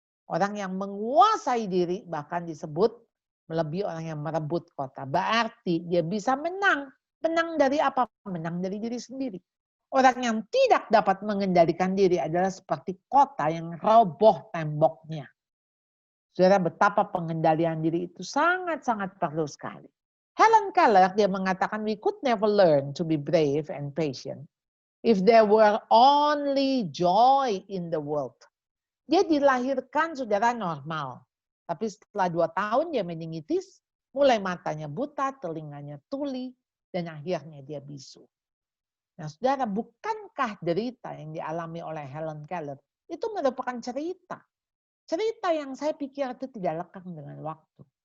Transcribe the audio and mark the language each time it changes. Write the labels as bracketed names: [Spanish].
[Indonesian] Orang yang menguasai diri bahkan disebut melebihi orang yang merebut kota. Berarti dia bisa menang. Menang dari apa? Menang dari diri sendiri. Orang yang tidak dapat mengendalikan diri adalah seperti kota yang roboh temboknya. Saudara, betapa pengendalian diri itu sangat-sangat perlu sekali. [English] Helen Keller, [Indonesian] dia mengatakan, [English] we could never learn to be brave and patient if there were only joy in the world. [Indonesian] Dia dilahirkan, saudara, normal. Tapi setelah 2 tahun dia meningitis, mulai matanya buta, telinganya tuli, dan akhirnya dia bisu. Nah, saudara, bukankah derita yang dialami oleh Helen Keller itu merupakan cerita? Cerita yang saya pikir itu tidak lekang dengan waktu.